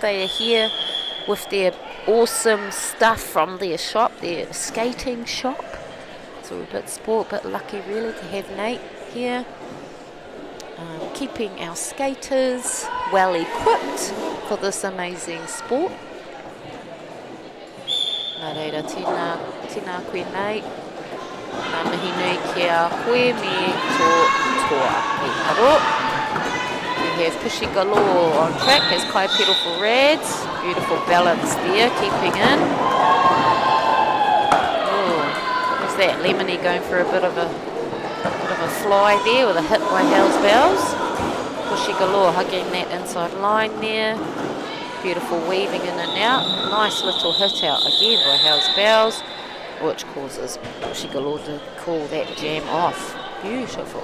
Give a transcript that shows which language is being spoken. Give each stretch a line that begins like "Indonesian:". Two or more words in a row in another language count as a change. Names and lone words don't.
English: They are here with their awesome stuff from their shop, their skating shop. So we're a bit spoiled, a bit lucky really to have Nate here. Keeping our skaters well equipped for this amazing sport.
Māori: Nā reira, tēnā koe nei. Nā mihi nui ki a koe me tō toa e haro.
English: We have Pushy Galore on track as Kai pedal for Rads. Beautiful balance there, keeping in. Oh, what's that? Lemony going for a bit of a fly there with a hit by Hell's Bells. Pushy Galore hugging that inside line there. Beautiful weaving in and out. Nice little hit out again by Hell's Bells, which causes Pushy Galore to call that jam off. Beautiful.